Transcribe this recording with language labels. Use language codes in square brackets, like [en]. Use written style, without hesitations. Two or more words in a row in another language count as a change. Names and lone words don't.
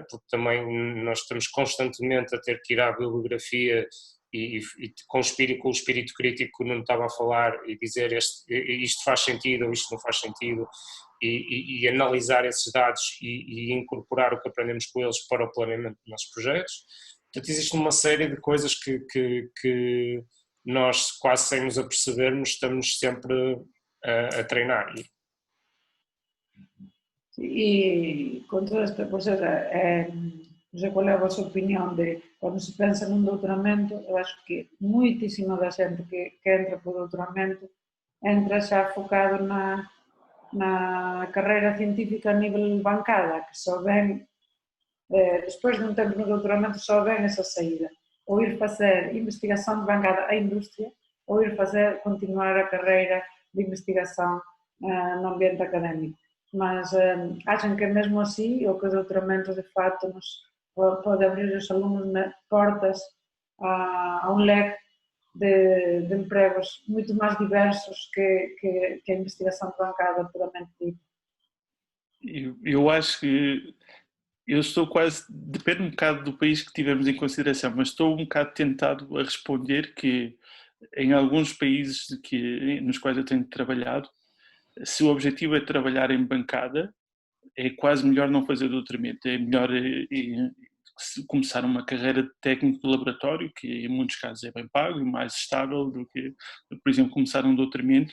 [pt] Porque também nós estamos constantemente a ter que ir à bibliografia e com o espírito crítico que o Nuno estava a falar e dizer isto faz sentido ou isto não faz sentido e analisar esses dados e incorporar o que aprendemos com eles para o planeamento dos nossos projetos. Portanto, existe uma série de coisas que nós, quase sem nos apercebermos, estamos sempre a treinar. [gl] E com toda esta, ou seja, non sei qual é a vosa opinión de cando se pensa nun doutoramento, eu acho que moitísima da xente que entra por doutoramento entra xa focado na carreira científica a nivel bancada, que só ven, despois dun tempo no doutoramento só ven esa saída, ou ir facer investigación de bancada á industria, ou ir continuar a carreira de investigación no ambiente académico. Mas acham que mesmo así o que o doutoramento de facto nos pode abrir aos alunos portas a un leque de empregos moito máis diversos que a investigação bancada puramente dita. [pt] Eu acho que eu estou quase, depende um bocado do país que tivermos em consideração, mas estou um bocado tentado a responder que em alguns países nos quais eu tenho trabalhado, se o objetivo é trabalhar em bancada, é quase melhor não fazer doutoramento, é melhor começar uma carreira de técnico de laboratório, que em muitos casos é bem pago e mais estável do que, por exemplo, começar um doutoramento.